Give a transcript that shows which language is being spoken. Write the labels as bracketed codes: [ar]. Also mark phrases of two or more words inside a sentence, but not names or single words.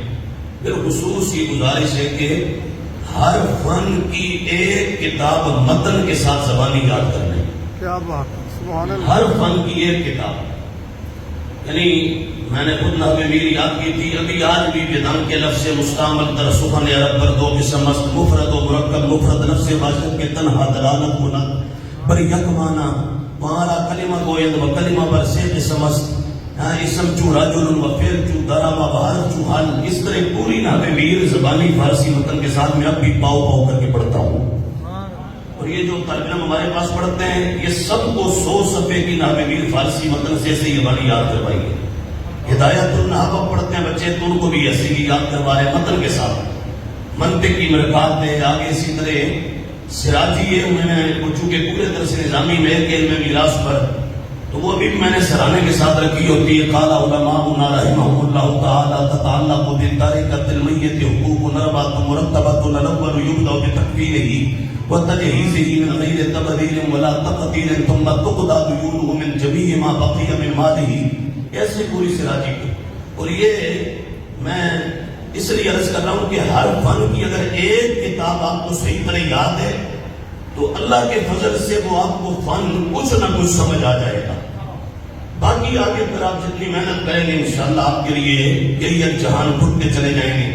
[ur] بالخصوص یہ گزارش ہے کہ ہر فن کی ایک کتاب متن کے ساتھ زبانی یاد کر لیں۔ کیا بات ہے، [ar] سبحان اللہ۔ [ur] ہر فن کی ایک کتاب، یعنی میں نے خود نحو میر یاد کی تھی، ابھی آج بھی [fa] بدان کے لفظ مستعمل در سخن عرب پر دو قسم است، مفرد و مرکب۔ مفرد نفس باشد کے تنہا دلالت کند بر یک معنی، وہاں کلمہ گوید و کلمہ بر سے قسم است، اسم چو رجل و فعل چو ضرب و حرف چو حل۔ [ur] اس طرح پوری نحو میر زبانی فارسی متن کے ساتھ میں اب بھی پاؤ پاؤ کر کے پڑھتا ہوں، اور یہ جو طالب علم ہمارے پاس پڑھتے ہیں یہ سب کو 100 صفحے کی نحو میر فارسی متن سے یہ والی یاد کروائی ہے۔ ہدایت النحو پڑھتے ہیں بچے تو ان کو بھی ایسے ہی یاد کروا رہے ہیں متن کے ساتھ، منطق کی مرکات ہے آگے۔ اسی طرح سراجی ہے، میں نے چونکہ پورے درس نظامی میں ایک علم میراث پر تو وہ ابھی میں نے سرانے کے ساتھ رکھی ہوتی ہے۔ [ar] قال علماؤنا رحمهم اللہ تعالی تتعلق بالترکۃ المیت حقوق اربعۃ مرتبۃ، الاول یبدأ بتکفینہ وتجہیزہ من غیر تبذیر ولا تقدیر، ثم تقضى دیونہ من جمیع ما بقی من مالہ۔ [ur] ایسے پوری سراجی کو، اور یہ میں اس لیے عرض کر رہا ہوں کہ ہر فن کی اگر ایک کتاب آپ کو صحیح طرح یاد ہے تو اللہ کے فضل سے وہ آپ کو فن کچھ نہ کچھ سمجھ آ جائے گا۔ باقی آگے پھر آپ جتنی محنت کریں گے [ar] انشاءاللہ [ur] آپ کے لیے یہی جہان ٹوٹتے چلے جائیں گے۔